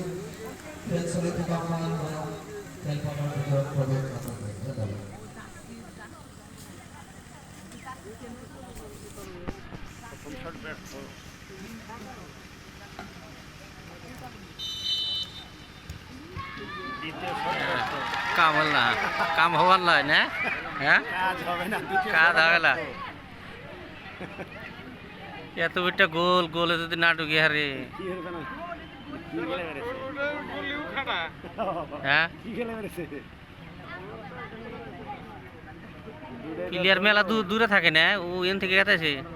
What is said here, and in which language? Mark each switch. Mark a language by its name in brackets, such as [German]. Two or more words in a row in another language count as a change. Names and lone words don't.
[Assamese] খেল চলি থকা সময়ত খেলপথাৰৰ ভিতৰত প্ৰৱেশ নকৰিব। ধন্যবাদ। [Bangla] কাম হল না, কাম হওয়ার নয় না, হ্যাঁ কাজ হবে না। এত একটা গোল গোলে যদি না ঢুকি হারে হ্যাঁ প্লেয়ার মেলা দূরে থাকে না, ও এন থেকে গেছে।